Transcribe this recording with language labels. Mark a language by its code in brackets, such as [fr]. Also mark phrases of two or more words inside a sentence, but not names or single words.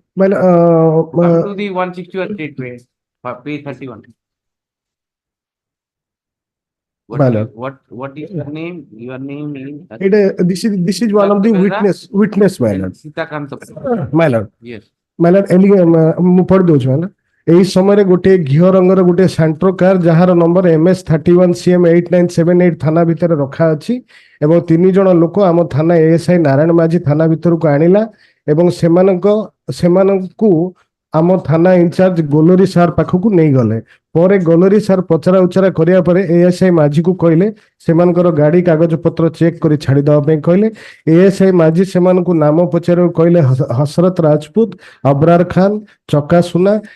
[en] My lord, Come to the 161 statement, page 31. My lord. What is your name? Your name is This is one of the witness, my lord. Sitakanta. My lord. Yes. My lord, [or] ମୁଁ ପଢି ଦଉଛି [en] my lord. [or] ଏହି ସମୟରେ ଗୋଟିଏ ଘିଅ ରଙ୍ଗର ଗୋଟିଏ ସାଣ୍ଟ୍ରୋ କାର ଯାହାର ନମ୍ବର MS31CM8978 ଥାନା ଭିତରେ ରଖା ଅଛି ଏବଂ 3 ଜଣ ଲୋକ ଆମ ଥାନା ASI ନାରାୟଣ ମାଝୀ ଥାନା ଭିତରକୁ ଆଣିଲା ଏବଂ ସେମାନଙ୍କୁ ଆମ ଥାନା ଇନଚାର୍ଜ ଗୋଲରୀ ସାର୍ ପାଖକୁ ନେଇଗଲେ ପରେ ଗୋଲରୀ ସାର୍ ପଚରା ଉଚରା କରିବା ପରେ ASI ମାଝୀକୁ କହିଲେ ସେମାନଙ୍କର ଗାଡି କାଗଜ ପତ୍ର ଚେକ୍ କରି ଛାଡି ଦେବା ପାଇଁ କହିଲେ ASI ମାଝୀ ସେମାନଙ୍କୁ ନାମ ପଚାରିବାକୁ କହିଲେ ହସରତ ରାଜପୁତ ଅବରାର ଖାନ ଚକା ସୁନା